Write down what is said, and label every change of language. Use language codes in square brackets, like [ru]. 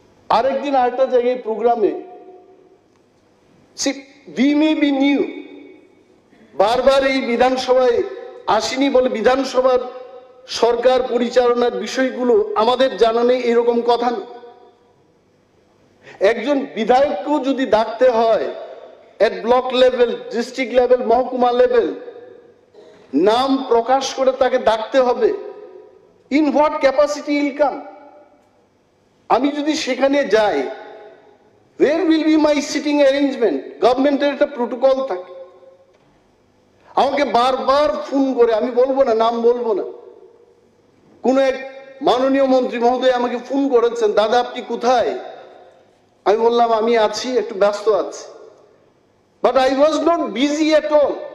[bn] আরেকদিন আরেকটা জায়গায় প্রোগ্রামে, [en] we may be new, [bn] বারবার এই বিধানসভায় আসেনি বলে বিধানসভার সরকার পরিচালনার বিষয়গুলো আমাদের জানা নেই, এরকম কথা না। একজন বিধায়ককেও যদি ডাকতে হয় এট ব্লক লেভেল, ডিস্ট্রিক্ট লেভেল, মহকুমা লেভেল, নাম প্রকাশ করে তাকে ডাকতে হবে। [en] In what capacity will come? [bn] আমি যদি সেখানে যাই, [en] where will be my sitting arrangement? [bn] গভর্নমেন্টের একটা প্রোটোকল থাকে। আমাকে বারবার ফোন করে, আমি বলবো না, নাম বলবো না, কোন এক মাননীয় মন্ত্রী মহোদয় আমাকে ফোন করেছেন, দাদা আপনি কোথায়? আমি বললাম আমি আছি, একটু ব্যস্ত আছি, [en] But I was not busy at all.